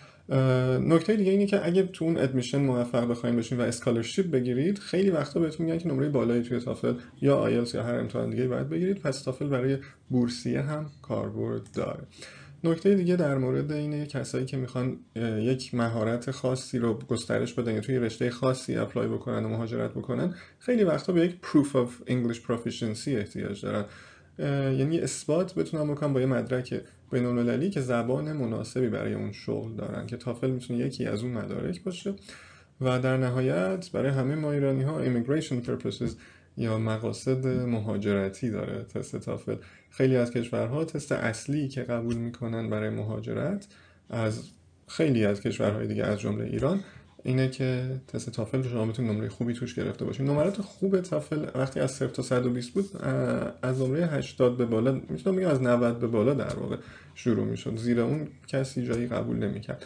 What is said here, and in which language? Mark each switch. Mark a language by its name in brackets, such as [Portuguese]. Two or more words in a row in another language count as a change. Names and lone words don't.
[Persian] نکته دیگه اینه که اگه تو اون ادمیشن موفق بخواید بشین و اسکالرشیپ بگیرید، خیلی وقتا بهتون میگن که نمره بالایی توی تافل یا آیلتس یا هر امتحان دیگه باید بگیرید. پس تافل برای بورسیه هم کاربرد داره. نکته دیگه در مورد اینه کسایی که میخوان یک مهارت خاصی رو گسترش بدن یا توی رشته خاصی اپلای بکنن و مهاجرت بکنن، خیلی وقتا به یک [English] proof of English proficiency [Persian] احتیاج دارن. یعنی اثبات بتونن بکنن با یه مدرک بین‌المللی که زبان مناسبی برای اون شغل دارن، که تافل میتونه یکی از اون مدارک باشه. و در نهایت برای همه ما ایرانی ها [English] immigration purposes [Persian] یا مقاصد مهاجرتی داره تست تافل. خیلی از کشورها تست اصلی که قبول میکنن برای مهاجرت از خیلی از کشورهای دیگه از جمله ایران اینه که تست تافل شما بتونید نمره خوبی توش گرفته باشید. نمرات خوب تافل وقتی از 0 تا 120 بود، از نمره 80 به بالا، میتونم بگم از 90 به بالا در واقع شروع میشد، زیر اون کسی جایی قبول نمیکرد.